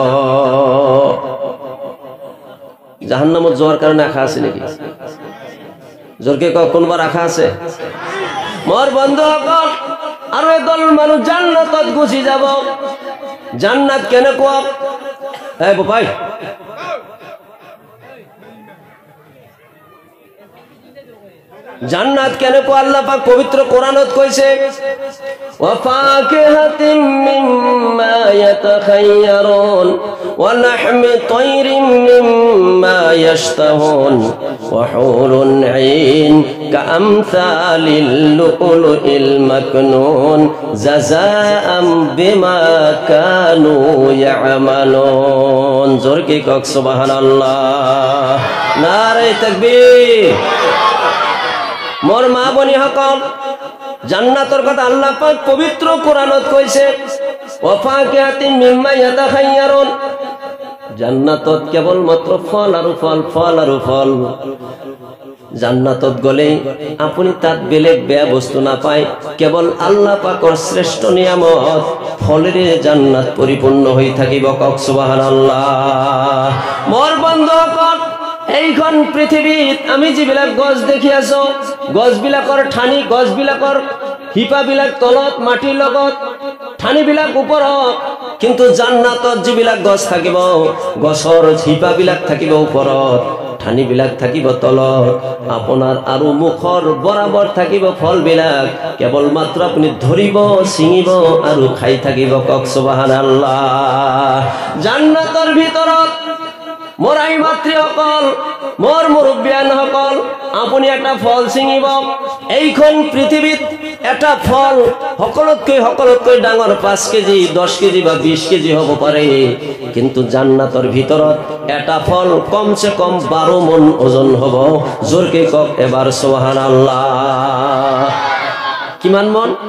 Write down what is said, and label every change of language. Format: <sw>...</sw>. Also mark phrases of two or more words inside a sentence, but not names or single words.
<as>জাহান্নামত যোৱাৰ কাৰণে আশা আছে নেকি জোৰকে ক কোনবা আশা আছে মোৰ বন্ধুসকল আৰু এদল মানুহ জান্নাতত গুচি যাব জান্নাত কেনেকুৱা এই বাপাই জান্নাত কেনেকুৱা আল্লাহ পাক পবিত্র কোরআনত কইছে</as> <ar>وفاكهة مما يتخيرون ولحم طير مما يشتهون وحور عين كأمثال اللؤلؤ المكنون جزاء بما كانوا</ar> <as>ইয়ামালুন জোরকে কক সুবহানাল্লাহ</as> <ur>نعرۂ تکبیر</ur> <as>মোর মা বনি সকল জান্নাতের কথা আল্লাহ পাক পবিত্র কোরআনত কইছে</as> <ar>وفاكهة مما يتخيرون</ar> <as>জান্নাতত কেবল মাত্র ফল আর ফল ফল আর ফল জান্নাতত গলে আপনি তাত বেলেগ বেয়া বস্তু না পায় কেবল আল্লাহ পাকৰ শ্রেষ্ঠ নিয়ামত ফলেৰে জান্নাত পরিপূর্ণ হৈ থাকিব কক সুবহানাল্লাহ মোর বন্ধুসকল এইখন পৃথিবীত আমি যিবিলাক গছ দেখি আছো গছবিলাকৰ ঠানি গছবিলাকৰ হিপাবিলাক তলত মাটিৰ লগত ঠানিবিলাক ওপৰত কিন্তু জান্নাতত যিবিলাক গছ থাকিব গছৰ হিপাবিলাক থাকিব ওপৰত ঠানিবিলাক থাকিব তলত আপোনাৰ আৰু মুখৰ বৰাবৰ থাকিব ফলবিলাক কেৱল মাত্ৰ আপুনি ধৰিব ছিঙিব আৰু খাই থাকিব কক সুবহানাল্লাহ জান্নাতৰ ভিতৰত মোর আই মাতৃসকল মোর মুরব্বিয়ান সকল আপনি একটা ফল ছিঙিব এইখন পৃথিবীত এটা ফল সকলতকৈ ডাঙৰ 5 কেজি 10 কেজি বা 20 কেজি হ'ব পাৰে কিন্তু জান্নাতৰ ভিতৰত এটা ফল কমসে কম 12 মন ওজন হ'ব জোৰকে কক এবাৰ সুবহানাল্লাহ কিমান মন</as>